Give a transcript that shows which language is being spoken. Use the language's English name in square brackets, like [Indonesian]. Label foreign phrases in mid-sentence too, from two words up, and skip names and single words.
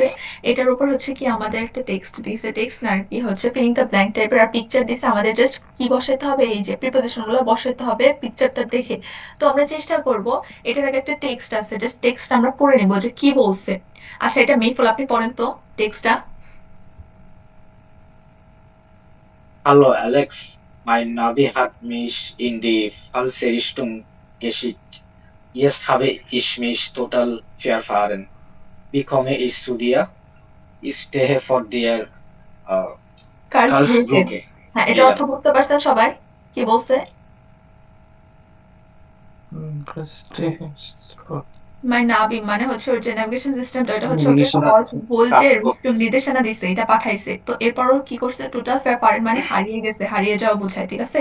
[Bangla] এটার উপর হচ্ছে কি আমাদের একটা টেক্সট দিছে, টেক্সট না আর কি, হচ্ছে [English] filling the blank [Bangla] টাইপের, আর পিকচার দিছে। আমাদের জাস্ট কি বসাইতে হবে, এই যে প্রিপোজিশন গুলো বসাইতে হবে পিকচারটা দেখে। তো আমরা চেষ্টা করব, এটার আগে একটা টেক্সট আছে, জাস্ট টেক্সট আমরা পড়ে নিব যে কি বলছে। আচ্ছা এটা মেইফুল, আপনি পড়েন তো টেক্সটটা। [German] Hallo Alex, mein Navi hat mich in die falsche Richtung geschickt. Jetzt habe ich mich total verfahren. Wie komme ich zu dir? Ich stehe vor dir Karlsbrücke. [Bangla] হ্যাঁ, এটা অর্থ বুঝতে পারছেন সবাই? কি বলছে? নাবি মানে হচ্ছে ওর যে নেভিগেশন সিস্টেমটা, ওটা হচ্ছে ওকে বলছে নির্দেশনা দিছে, এটা পাঠাইছে। তো এরপরও কি করছে, [German] total verfahren [Bangla] মানে হারিয়ে গেছে, হারিয়ে যাওয়া বোঝায়, ঠিক আছে?